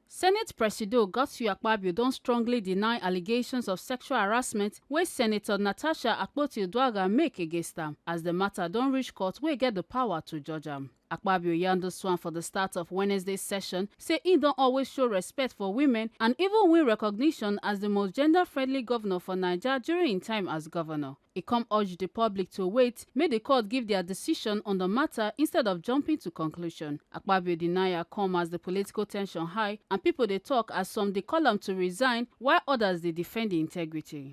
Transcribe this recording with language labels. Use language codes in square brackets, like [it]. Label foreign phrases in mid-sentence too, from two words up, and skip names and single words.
[pcm] Senate Presido Akpabio don strongly deny allegations of sexual harassment wey Senator Natasha Akpoti-Uduaghan make against am, as the matter don reach court wey get the power to judge am. Akpabio yarn this one for the start of Wednesday's session, say he don always show respect for women and even win recognition as the most gender-friendly governor for Naija during his time as governor. He come urge the public to wait, make the court give their decision on the matter instead of jumping to conclusion. Akpabio denial come as the political tension high and people dey talk as some dey call am to resign while others dey defend the integrity.